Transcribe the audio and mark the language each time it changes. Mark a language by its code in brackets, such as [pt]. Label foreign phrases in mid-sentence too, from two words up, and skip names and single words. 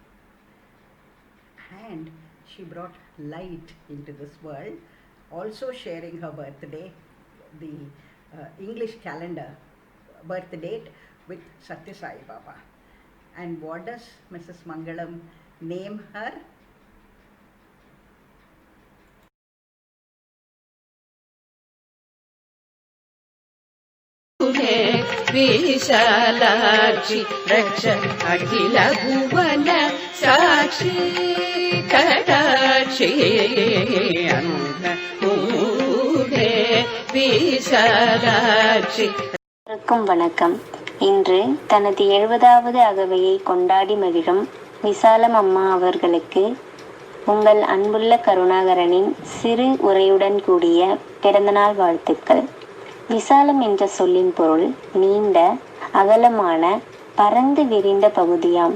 [en] And she brought light into this world, also sharing her birthday, the English calendar birth date, with Satya Sai Baba. And what does Mrs. Mangalam name her? [sa] विशालाक्षि रक्ष अखिल भुवन साक्षी कटाक्षी विशालाक्षि. [ta] வணக்கம். இன்று தனது 70வது அகவையை கொண்டாடி மகிழும் விசாலம் அம்மா அவர்களுக்கு உங்கள் அன்புள்ள கருணாகரனின் சிறு உரையுடன் கூடிய பிறந்தநாள் வாழ்த்துக்கள். விசாலம் என்ற சொல்லின் பொருள் நீண்ட, அகலமான, பரந்து விரிந்த பகுதியாம்.